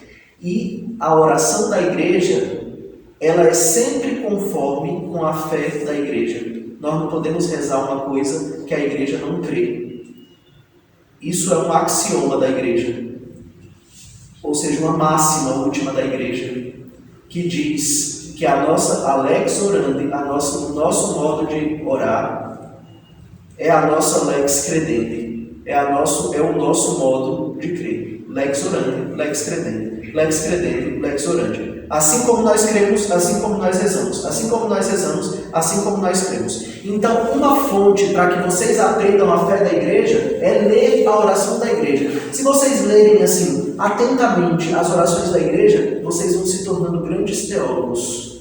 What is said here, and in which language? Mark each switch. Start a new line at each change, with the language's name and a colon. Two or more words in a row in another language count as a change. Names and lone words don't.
Portuguese: E a oração da igreja, ela é sempre conforme com a fé da igreja. Nós não podemos rezar uma coisa que a igreja não crê. Isso é um axioma da igreja. Ou seja, uma máxima última da igreja, que diz que a nossa
Latin: lex orandi,
Portuguese: o nosso modo de orar, é a nossa
Latin: lex credendi,
Portuguese: é o nosso modo de crer.
Latin: Lex orandi, lex credendi, lex credendi, lex orandi.
Portuguese: Assim como nós cremos, assim como nós rezamos. Assim como nós rezamos, assim como nós cremos. Então, uma fonte para que vocês aprendam a fé da igreja é ler a oração da igreja. Se vocês lerem assim, atentamente as orações da igreja, vocês vão se tornando grandes teólogos.